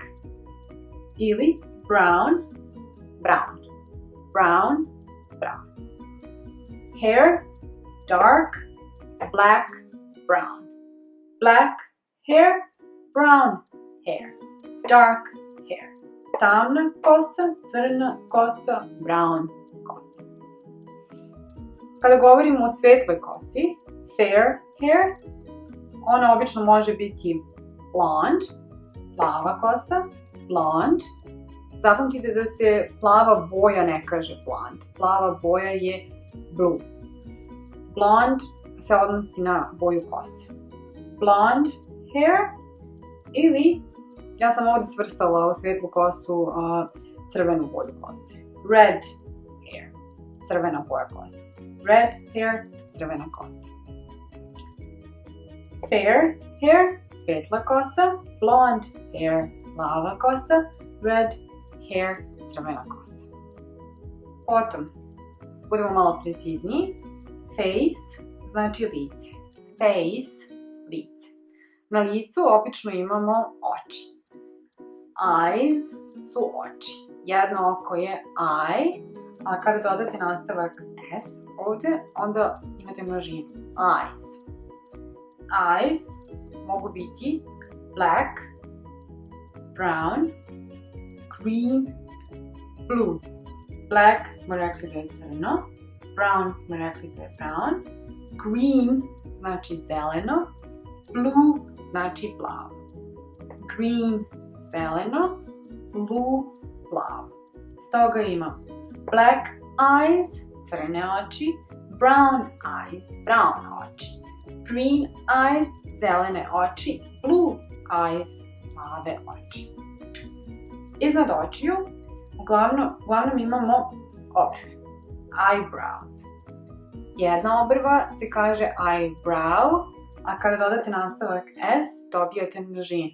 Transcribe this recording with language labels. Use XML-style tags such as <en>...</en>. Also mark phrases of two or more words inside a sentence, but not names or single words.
<en>Ili brown, brown. Brown, brown. Hair, dark, black, brown. Black hair, brown hair, dark hair.</en> <sr>Tamna kosa, crna kosa, brown kosa. Kada govorimo o svetloj kosi,</sr> <en>fair hair,</en> <sr>ona obično može biti blonde, plava kosa, blonde. Zapamtite da se plava boja ne kaže blonde, plava boja je blue. Blonde se odnosi na boju kose.</sr> <en>Blonde hair</en> <sr>ili, ja sam ovdje svrstala u svetlu kosu crvenu boju kose.</sr> <en>Red hair,</en> <sr>crvena boja kose.</sr> <en>Red hair,</en> <sr>crvena kosa.</sr> <en>Fair hair,</en> <sr>svetla kosa.</sr> <en>Blonde hair,</en> <sr>plava kosa.</sr> <en>Red hair,</en> <sr>crvena kosa. Potom, budemo malo precizniji. Face znači lice. Face, lice. Na licu obično imamo oči. Eyes su oči. Jedno oko je eye, a kada dodate nastavak s ovdje, onda imate množinu.</sr> <en>Eyes. Eyes</en> <sr>mogu biti</sr> <en>black, brown, green, blue.</en> <sr>Black smo rekli da je crno, brown smo rekli da je brown, green znači zeleno, blue znači plavo. Green, zeleno, blue, plavo. Stoga imam</sr> <en>black eyes,</en> <sr>crne oči,</sr> <en>brown eyes, brown oči, green eyes,</en> <sr>zelene oči,</sr> <en>blue eyes,</en> <sr>plave oči. Iznad očiju uglavnom imamo obrve, eyebrows. Jedna obrva se kaže eyebrow, a kada dodate nastavak s, dobijate množinu.</sr>